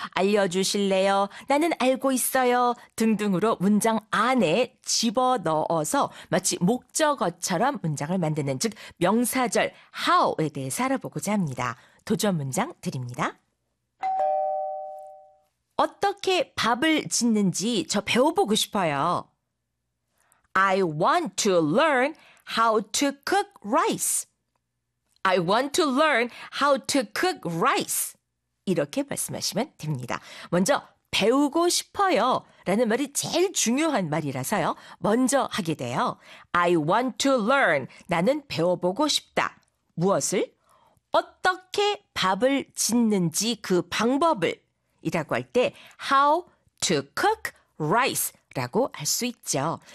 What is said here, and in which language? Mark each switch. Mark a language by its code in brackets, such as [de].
[ko] 알려주실래요? 나는 알고 있어요. 등등으로 문장 안에 집어넣어서 마치 목적어처럼 문장을 만드는, 즉 명사절 how에 대해 알아보고자 합니다. 도전 문장 드립니다. 어떻게 밥을 짓는지 저 배워보고 싶어요. [en] I want to learn how to cook rice. I want to learn how to cook rice. [ko] 이렇게 말씀하시면 됩니다. 먼저 배우고 싶어요 라는 말이 제일 중요한 말이라서요. 먼저 하게 돼요. [en] I want to learn. [ko] 나는 배워보고 싶다. 무엇을? 어떻게 밥을 짓는지 그 방법을 이라고 할 때 [en] how to cook rice [ko] 라고 할 수 있죠.